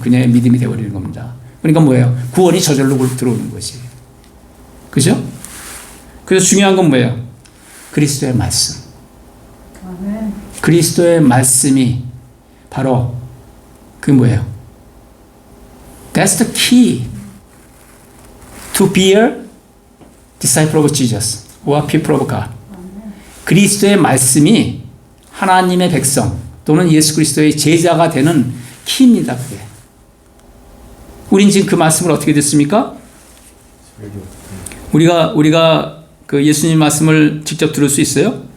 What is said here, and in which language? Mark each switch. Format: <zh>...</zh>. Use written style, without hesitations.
<ko>그녀의 믿음이 돼버리는 겁니다. 그러니까 뭐예요? 구원이 저절로 들어오는 것이. 그죠? 그래서 중요한 건 뭐예요? 그리스도의 말씀. 아멘. 그리스도의 말씀이 바로 그 뭐예요?</ko> <en>That's the key to be a disciple of Jesus or people of God.</en> <ko>그리스도의 말씀이 하나님의 백성 또는 예수 그리스도의 제자가 되는 키입니다. 그게. 우린 지금 그 말씀을 어떻게 듣습니까? 우리가 그 예수님 말씀을 직접 들을 수 있어요?</ko>